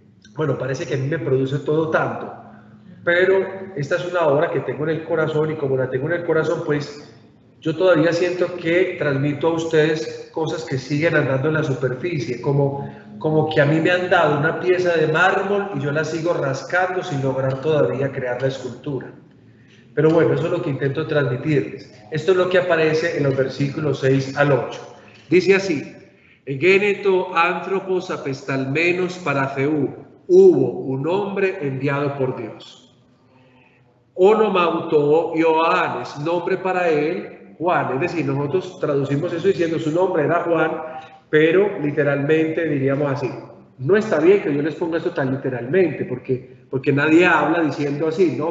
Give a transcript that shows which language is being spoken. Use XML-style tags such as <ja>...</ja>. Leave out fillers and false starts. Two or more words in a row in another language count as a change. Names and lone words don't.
<es>Bueno, parece que a mí me produce todo tanto, pero esta es una obra que tengo en el corazón, y como la tengo en el corazón, pues yo todavía siento que transmito a ustedes cosas que siguen andando en la superficie, como que a mí me han dado una pieza de mármol y yo la sigo rascando sin lograr todavía crear la escultura. Pero bueno, eso es lo que intento transmitirles. Esto es lo que aparece en los versículos 6 al 8. Dice así:</es> <el>Ἐγένετο ἄνθρωπος ἀπεσταλμένος παρὰ θεοῦ,</el> <es>hubo un hombre enviado por Dios.</es> <el>ὄνομα αὐτῷ Ἰωάννης,</el> <es>nombre para él, Juan. Es decir, nosotros traducimos eso diciendo su nombre era Juan, pero literalmente diríamos así. No está bien que yo les ponga esto tan literalmente, porque nadie habla diciendo así, ¿no?</es>